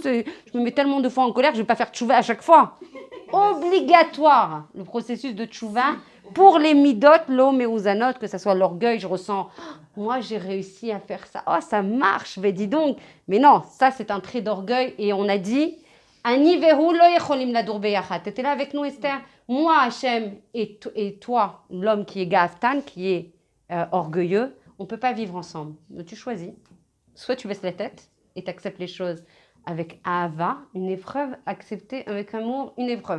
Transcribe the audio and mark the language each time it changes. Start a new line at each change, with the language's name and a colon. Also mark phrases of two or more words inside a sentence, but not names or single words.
French: Je me mets tellement de fois en colère, je ne vais pas faire tchouva à chaque fois. Obligatoire, le processus de tchouva. Pour les midot, l'homme et ouzanot, que ce soit l'orgueil, je ressens, moi j'ai réussi à faire ça, oh ça marche, mais dis donc. Mais non, ça c'est un trait d'orgueil et on a dit,
Hebrew: אני והוא לא יכולים לדור ביחד.
French: T'étais là avec nous Esther? Moi Hachem et toi, l'homme qui est Gaftan, qui est orgueilleux, on ne peut pas vivre ensemble. Donc tu choisis, soit tu baisses la tête et tu acceptes les choses avec Ahava, une épreuve, accepter avec amour, une épreuve.